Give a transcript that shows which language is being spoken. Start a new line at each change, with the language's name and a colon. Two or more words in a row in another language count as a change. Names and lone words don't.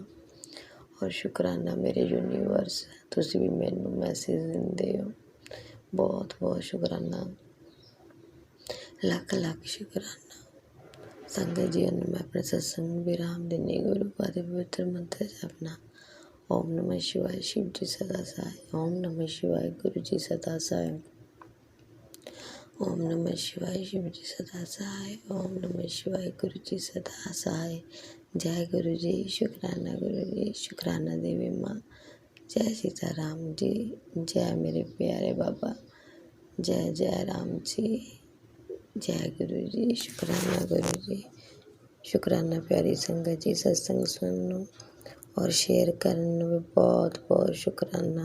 Punjabi: ਔਰ ਸ਼ੁਕਰਾਨਾ ਮੇਰੇ ਯੂਨੀਵਰਸ, ਤੁਸੀਂ ਵੀ ਮੈਨੂੰ ਮੈਸੇਜ ਦਿੰਦੇ ਹੋ, ਬਹੁਤ ਬਹੁਤ ਸ਼ੁਕਰਾਨਾ, ਲੱਖ ਲੱਖ ਸ਼ੁਕਰਾਨਾ। ਸੰਗਤ ਜੀ ਨੂੰ ਮੈਂ ਆਪਣੇ ਸਤਸੰਗ ਨੂੰ ਵਿਰਾਮ ਦਿੰਦੀ। ਗੁਰੂ ਪਾਦ ਦੇ ਪਵਿੱਤਰ ਮੰਤਰ ਜਪਣਾ।
Hindi: ओम नमः शिवाय, शिव जी सदा सहाय। ओम नमः शिवाय, गुरु जी सदा सहाय। ओम नमः शिवाय, शिव जी सदा सहाय। ओम नमः शिवाय, गुरु जी सदा सहाय। जय गुरु जी, शुकराना गुरु जी, शुकराना देवी माँ। जय सीता राम जी, जय मेरे प्यारे बाबा, जय जय राम जी, जय गुरु जी, शुकराना गुरु जी, शुकराना प्यारी संगत जी। सत्संग सुनो और शेयर करने में बहुत बहुत शुकराना।